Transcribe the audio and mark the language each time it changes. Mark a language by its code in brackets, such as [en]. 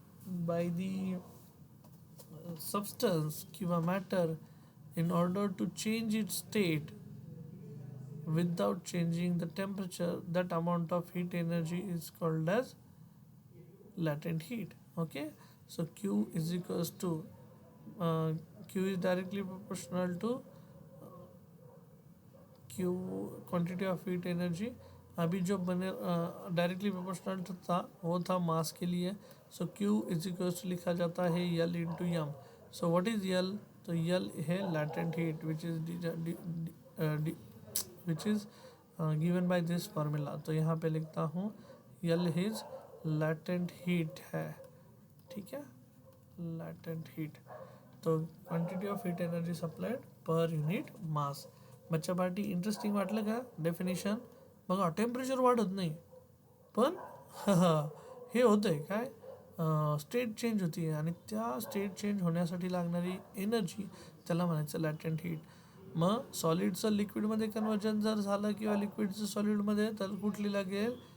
[en] by the substance किंवा matter in order to change its state without changing the temperature, that amount of heat energy is called as latent heat. Okay, so Q is equals to uh, Q is directly proportional to Q quantity of heat energy. [hi] अभी जो बने directly proportional था वो था मास के लिए. [en] so Q is equals to [hi] लिखा जाता है [en] L into M. So what is L? तो L है latent heat which is given by this formula. [hi] तो यहाँ पे लिखता हूँ L इज लैटेंट हीट है. ठीक है, [en] Latent heat. तो quantity of heat energy supplied per unit mass. [mr] बच्चा पार्टी इंटरेस्टिंग वाटलं का डेफिनेशन? बघा टेम्परेचर वाढत नाही पण हे होतंय काय, स्टेट चेंज होती आहे आणि त्या स्टेट चेंज होण्यासाठी लागणारी एनर्जी त्याला म्हणायचं लॅटेंट हीट. मग सॉलिडचं लिक्विडमध्ये कन्वर्जन जर झालं किंवा लिक्विडचं सॉलिडमध्ये तर कुठली लागेल?